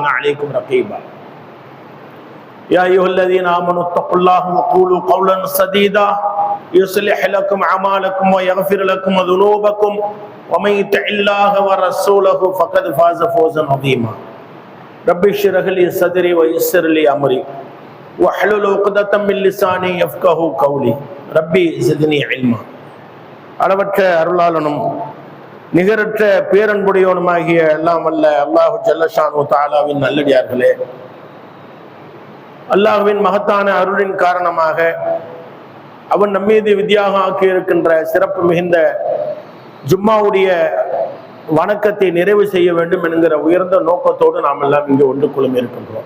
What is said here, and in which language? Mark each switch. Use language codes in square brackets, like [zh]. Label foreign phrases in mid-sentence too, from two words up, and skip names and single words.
[ar] عليكم رقيبا يا أيها الذين آمنوا اتقوا الله وقولوا قولا سديدا يصلح لكم أعمالكم ويغفر لكم ذنوبكم ومن يطع الله ورسوله فقد فاز فوزا عظيما رب اشرح لي صدري ويسر لي أمري واحلل عقدة من لساني يفقهوا قولي ربي زدني علما [ta] அளவற்ற அருளாளனும் நிகரற்ற பேரன்புடையவனுமாகிய எல்லாம் வல்ல [ar] الله جل شأنه تعالى [ta] நல்லடியார்களே, அல்லாஹ்வின் மகத்தான அருளின் காரணமாக அவன் நம்மீது விதியாக ஆக்கியிருக்கின்ற சிறப்பு மிகுந்த ஜும்மாவுடைய வணக்கத்தை நிறைவு செய்ய வேண்டும் என்கிற உயர்ந்த நோக்கத்தோடு நாம் எல்லாம் இங்கே ஒன்று குழுமி இருக்கின்றோம்.